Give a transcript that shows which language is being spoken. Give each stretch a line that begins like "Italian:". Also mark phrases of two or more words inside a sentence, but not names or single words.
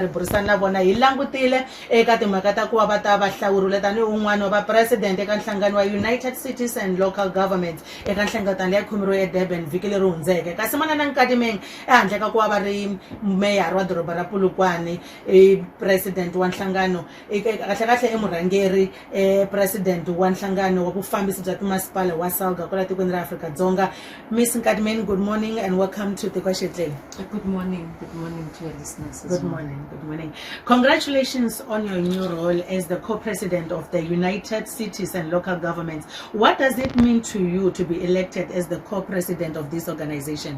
Tsonga: ri burisana na vona hi langutile eka timhaka ta ku va ta va hlawurile tanihi un'wana wa va president eka nhlangano wa United Cities and Local Governments eka nhlangatano ya khomeriwe eDurban vhiki leri hundzeke kasi Munghana Nkadimeng ehandle ka ku va ri mayor wa doroba ra Polokwane president wa nhlangano kahle emurhangeri president wa nhlangano wa vufambisi bya timasipala wa SALGA kwala tikweni ra Afrika-Dzonga.
English: Miss Nkadimeng, good morning and welcome to Tiko Etlele. Good morning to your listeners. Good morning. Congratulations on your new role as the co-president of the United Cities and Local Governments. What does it mean to you to be elected as the co-president of this organization?